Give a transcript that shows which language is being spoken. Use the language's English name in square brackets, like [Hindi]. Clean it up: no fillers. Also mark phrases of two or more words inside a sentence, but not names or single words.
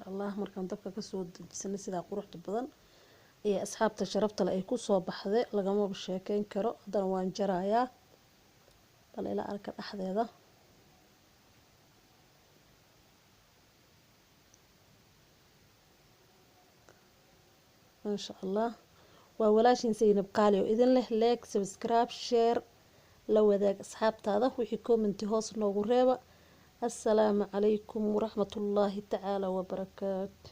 [Somali] الله markaan dabka ka soo dejisana sida quruxda badan ee asxaabta sharafta leh ay ku soo baxday lagama sheekeyn karo haddana waan jarayaa bal ila arka dhaxdeeda [Arabic] ما شاء الله [Somali] waa walaashin Zainab Qaali oo idin leh [English] like subscribe share [Somali] la wadaag asxaabtaada wixii comment hoos noogu reeba [Arabic] السلام عليكم ورحمة الله تعالى وبركاته